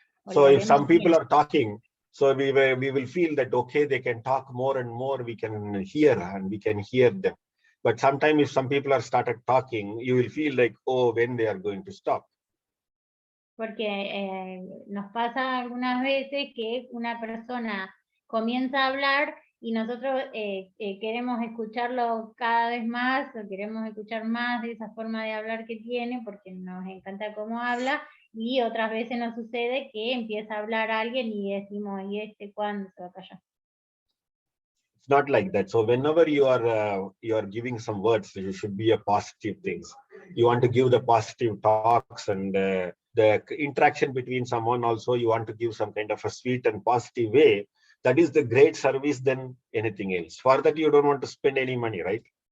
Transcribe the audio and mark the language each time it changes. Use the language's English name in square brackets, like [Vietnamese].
[English] So if some people are talking, so we will feel that, okay, they can talk more and more, we can hear and we can hear them. But sometimes if some people are started talking, you will feel like, oh, when they are going to stop. [Spanish] Porque nos pasa algunas veces que una persona comienza a hablar y nosotros queremos escucharlo cada vez más, o queremos escuchar más de esa forma de hablar que tiene, porque nos encanta cómo habla, y otras veces nos sucede que empieza a hablar alguien y decimos, ¿y cuándo se va a callar? [English] It's not like that. So whenever you are giving some words, it should be a positive things. You want to give the positive talks, and the interaction between someone also, you want to give some kind of a sweet and positive way. That is the great service than anything else. For that, you don't want to spend any money, right?